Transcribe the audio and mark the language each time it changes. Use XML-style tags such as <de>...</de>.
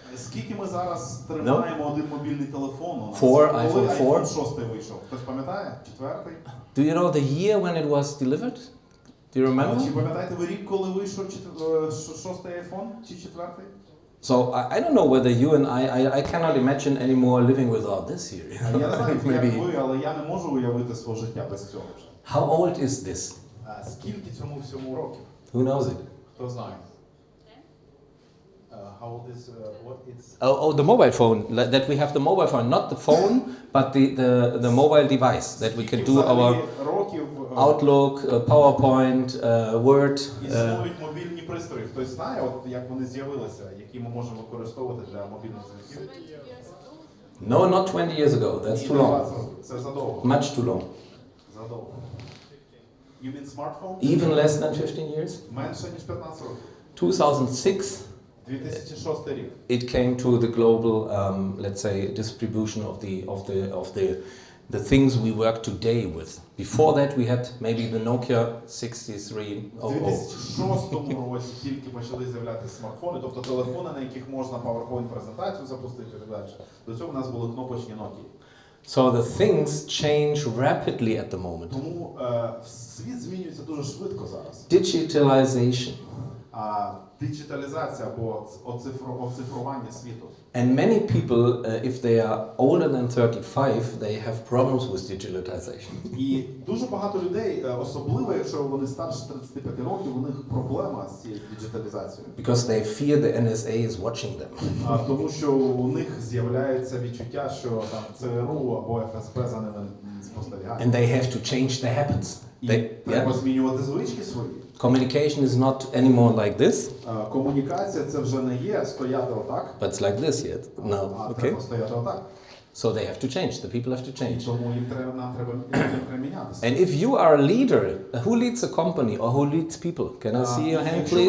<uk>Скільки ми зараз тримаємо один мобільний телефон?</uk> <en>iPhone 4.</en> <uk>iPhone 6 вийшов. Хтось пам'ятає? Четвертий?</uk> <en>Do you know the year when it was delivered? Do you remember?</en> <uk>Чи пам'ятаєте ви рік, коли вийшов шостий iPhone чи четвертий?</uk> <en>So I don't know whether you and I cannot imagine anymore living without this here.</en> <uk>Я не знаю, як ви, але я не можу уявити своє життя без цього вже.</uk> <en>How old is this?</en> <uk>Скільки цьому всьому років?</uk> <en>Who knows it?</en> <uk>Хто знає?</uk> <en>How old is what it's? Oh, the mobile phone. That we have the mobile phone, not the phone, but the mobile device that we can do our Outlook, PowerPoint, Word.</en> <uk>Існують мобільні пристрої. Хтось знає, от як вони з'явилися, які ми можемо використовувати для мобільних зв'язків?</uk> <en>No, not 20 years ago. That's too long.</en> <uk>Це задовго.</uk> <en>Much too long.</en> <uk>Задовго.</uk> <en>You mean smartphone? Even less than 15 years.</en> <uk>Менше ніж 15 років.</uk> <en>2006.</en> <uk>2006 рік.</uk> <en>It came to the global, let's say, distribution of the things we work today with. Before that, we had maybe the Nokia 6300.</en> <uk>У 2006 році тільки почали з'являтися смартфони, тобто телефони, на яких можна PowerPoint-презентацію запустити і так далі. До цього у нас були кнопочні Nokia.</uk> <en>So the things change rapidly at the moment.</en> <uk>Тому світ змінюється дуже швидко зараз.</uk> <en>Digitalization.</en> <uk>Диджиталізація або оцифрування світу.</uk> <en>And many people, if they are older than 35, they have problems with digitalization.</en> <uk>І дуже багато людей, особливо якщо вони старше 35 років, у них проблема з цією диджиталізацією.</uk> <en>Because they fear the NSA is watching them.</en> <uk>Тому що у них з'являється відчуття, що там ЦРУ або ФСБ за ними спостерігають.</uk> <en>And they have to change their habits.</en> <uk>Треба змінювати звички свої.</uk> <en>Communication is not anymore like this.</en> <uk>Комунікація це вже не є стояти отак.</uk> <en>But it's like this yet. No. Okay.</en> <uk>Треба стояти отак.</uk> <en>So they have to change. The people have to change.</en> <uk>Тому нам треба мінятися.</uk> <en>And if you are a leader, who leads a company or who leads people? Can I see your hand, please?</en>